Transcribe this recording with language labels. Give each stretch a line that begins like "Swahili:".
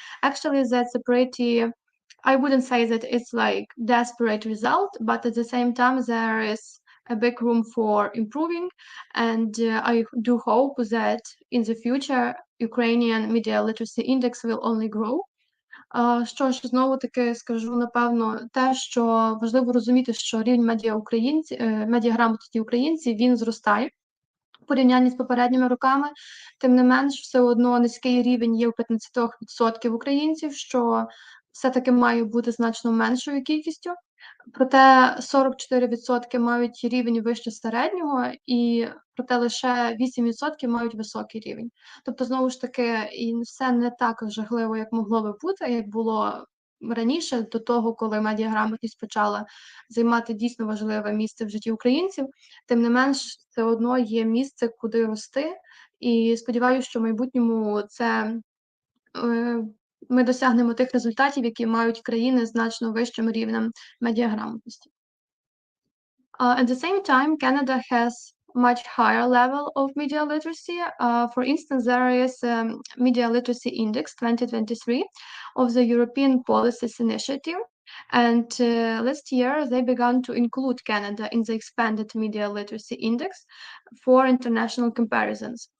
English: Actually, that's a pretty, I wouldn't say that it's like desperate result, but at the same time, there is a big room for improving, and I do hope that in the future Ukrainian media literacy index will only grow.
Ukrainian: Що ж, знову-таки скажу, напевно, те, що важливо розуміти, що рівень медіаграмотності українців, він зростає в порівнянні з попередніми роками. Тим не менш, все одно низький рівень є у 15% українців, що все-таки має бути значно меншою кількістю. Проте 44% мають рівень вище середнього, і проте лише 8% мають високий рівень. Тобто, знову ж таки, і все не так жахливо, як могло би бути, як було раніше, до того, коли медіаграмотність почала займати дійсно важливе місце в житті українців. Тим не менш, все одно є місце, куди рости, і сподіваюся, що в майбутньому це ми досягнемо тих результатів, які мають країни з значно вищим рівнем медіаграмотності.
English: At the same time, Canada has much higher level of media literacy. For instance, there is Media Literacy Index 2023 of the European Policies Initiative. And last year, they began to include Canada in the expanded Media Literacy Index for international comparisons.